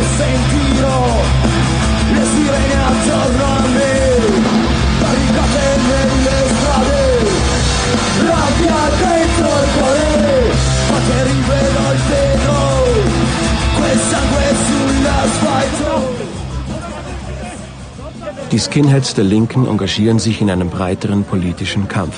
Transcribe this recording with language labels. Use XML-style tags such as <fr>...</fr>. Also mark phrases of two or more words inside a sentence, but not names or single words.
<it>sentirò le sirene attorno a me, barricate nelle strade, rabbia dentro il cuore, ma che rivedo il vetro, quel sangue sull'asfalto.</it> <de>Die Skinheads der Linken engagieren sich in einem breiteren politischen Kampf.</de>